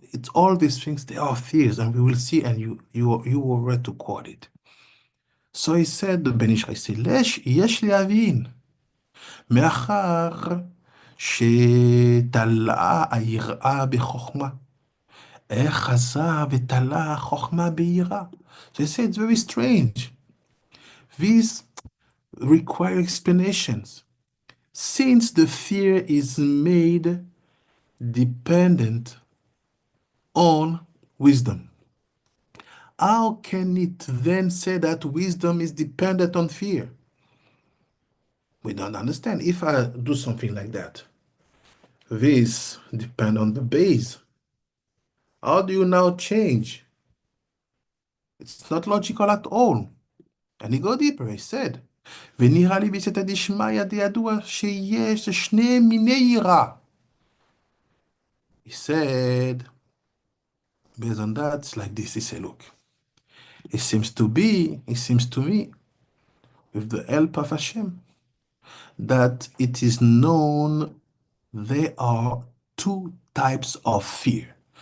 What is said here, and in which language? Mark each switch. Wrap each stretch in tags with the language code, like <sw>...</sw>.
<en>It's all these things, they are fears, and we will see, and you were ready to quote it. So he said, the Ben Ish said,</en> <he>יש להבין, מאחר שתלה היראה בחוכמה, איך חזה ותלה חוכמה ביראה.</he> <en>So he said, it's very strange. These require explanations. Since the fear is made dependent on wisdom, how can it then say that wisdom is dependent on fear? We don't understand. If I do something like that, this depends on the base. How do you now change? It's not logical at all. And he go deeper, he said,</en> <he>ונראה לי בסייעתא דשמיא דידוע שיש שני מיני יראה.</he> <en>He said, based on that, it's like this. He said, look, it seems to me, with the help of Hashem, that it is known there are two types of fear.</en>